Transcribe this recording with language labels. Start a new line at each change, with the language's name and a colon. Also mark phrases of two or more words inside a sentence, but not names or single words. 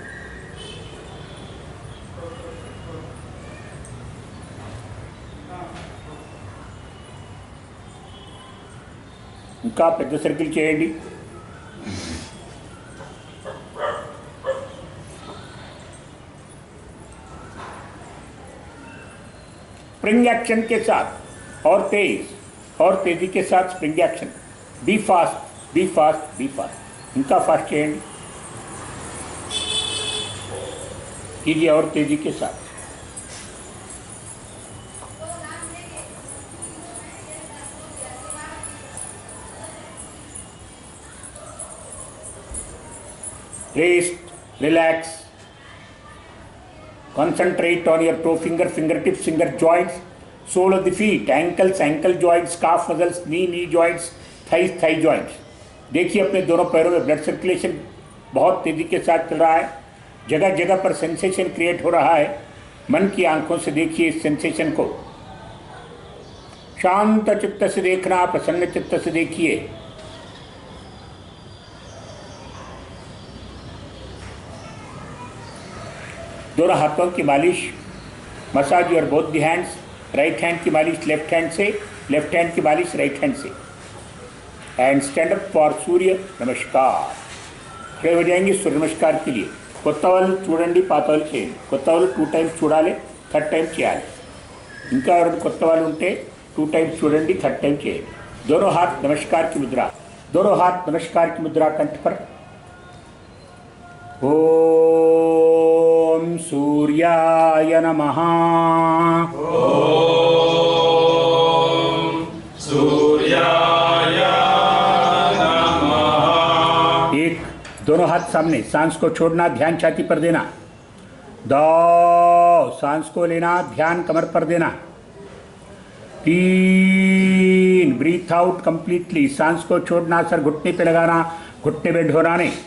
Telugu: ఇంకా పెద్ద సర్కిల్ చేయండి।
English: spring action
Hindi: के साथ और तेजी के साथ
English: spring action. Be fast, be fast, be fast.
Telugu: ఇంకా फास्ट చేయండి,
Hindi: कीजिए और तेजी के साथ।
English: Rest, relax, concentrate on your toe finger, fingertips, finger joints, sole of the feet, ankles, ankle joints, calf muscles, knee joints, thighs, thigh joints।
Hindi: देखिए अपने दोनों पैरों में
English: blood circulation
Hindi: बहुत तेजी के साथ चल रहा है, जगह जगह पर
English: sensation create
Hindi: हो रहा है। मन की आंखों से देखिए इस सेंसेशन को, शांत चित्त से देखना, प्रसन्न चित्त से देखिए। दोनों हाथों की मालिश,
English: massage your both the hands. right hand
Hindi: की मालिश
English: left hand
Hindi: से,
English: left hand
Hindi: की मालिश
English: right hand
Hindi: से।
English: And stand up for
Hindi: सूर्य नमस्कार। खड़े हो जाएंगे सूर्य नमस्कार के लिए।
Telugu: కొత్త వాళ్ళు చూడండి, పాత వాళ్ళు చేయండి. కొత్త వాళ్ళు 2 times చూడాలి, 3rd time చేయాలి. ఇంకా ఎవరైనా కొత్త వాళ్ళు ఉంటే 2 times చూడండి, 3rd time చేయండి.
Hindi: दोनों हाथ नमस्कार की मुद्रा, दोनों हाथ नमस्कार की मुद्रा कंठ पर.
Sanskrit: ओम सूर्याय नमः. ओम सूर्याय नमः.
Hindi: एक, दोनों हाथ सामने, सांस को छोड़ना, ध्यान छाती पर देना. दो, सांस को लेना, ध्यान कमर पर देना. 3,
English: breathe out completely,
Hindi: सांस को छोड़ना, सर घुटने पे लगाना, घुटने पे ढोराने.